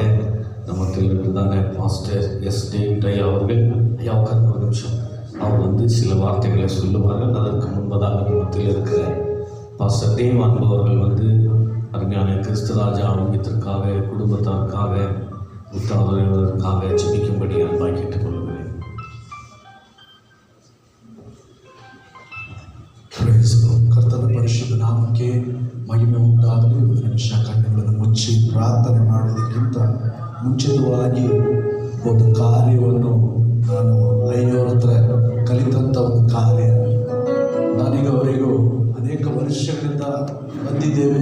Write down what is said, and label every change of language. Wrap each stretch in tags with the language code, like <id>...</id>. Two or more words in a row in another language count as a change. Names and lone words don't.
<ta>நமக்கு இருக்கிறதான பாஸ்டர் எஸ் டேவிட் ஐயா அவர்கள், ஐயா உட்கார்ந்து ஒரு நிமிஷம், அவர் சில வார்த்தைகளை சொல்லுவார்கள். அதற்கு முன்பதாக மத்தியில் இருக்கிற பாஸ்டர் தேவ் என்பவர்கள் அருமையான கிறிஸ்துராஜா ஆரோக்கியத்திற்காக, குடும்பத்தாருக்காக, உற்றாதவர்களுக்காக ஜெபிக்கும்படி அன்பாக கேட்டுக்கொள்கிறேன்.</ta> <kn>ಕರ್ತನ ಪರಿಶುದ್ಧ ನಾಮಕ್ಕೆ ಮಹಿಮೆ ಉಂಟಾಗಲಿ. ಒಂದು ನಿಮಿಷ ಕಣ್ಣುಗಳನ್ನು ಮುಚ್ಚಿ ಪ್ರಾರ್ಥನೆ ಮಾಡುವುದಕ್ಕಿಂತ ಮುಂಚಿತವಾಗಿ ಒಂದು ಕಾರ್ಯವನ್ನು ನಾನು ಅಯ್ಯೋರ ಹತ್ರ ಕಲಿತಂಥ ಒಂದು ಕಾರ್ಯ, ನನಗೆ ಅವರಿಗೂ ಅನೇಕ ವರ್ಷಗಳಿಂದ ಬಂದಿದ್ದೇವೆ.</kn>